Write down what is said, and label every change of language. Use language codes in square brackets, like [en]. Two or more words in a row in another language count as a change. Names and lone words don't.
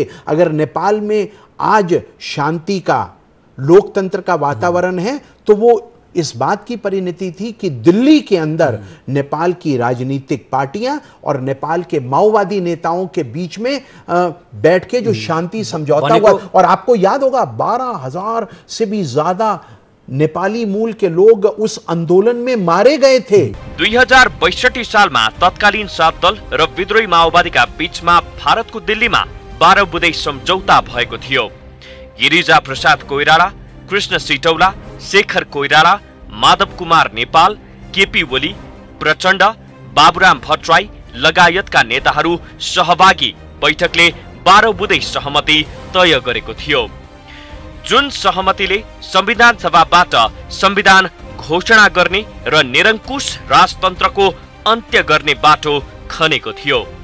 [hi] अगर नेपाल में आज शांति का, लोकतंत्र का वातावरण है तो वो इस बात की परिणति थी कि दिल्ली के अंदर नेपाल की राजनीतिक पार्टियां और नेपाल के माओवादी नेताओं के बीच में बैठ के जो शांति समझौता हुआ, और आपको याद होगा 12,000 से भी ज्यादा नेपाली मूल के लोग उस आंदोलन में मारे गए थे। [ne] 2062 सालमा तत्कालीन सात दल र विद्रोही माओवादीका बीचमा भारतको दिल्लीमा 12 बुँदे सम्झौता भएको थियो। गिरिजा प्रसाद कोइराला, कृष्ण सिटौला, शेखर कोइराला, माधव कुमार नेपाल, केपी ओली, प्रचण्ड, बाबुराम भट्टराई लगायतका नेताहरू सहभागी बैठकले 12 बुँदे सहमति तय गरेको थियो, जुन सहमतिले संविधान सभाबाट संविधान घोषणा गर्ने र निरंकुश राजतन्त्रको अन्त्य गर्ने बाटो खनेको थियो।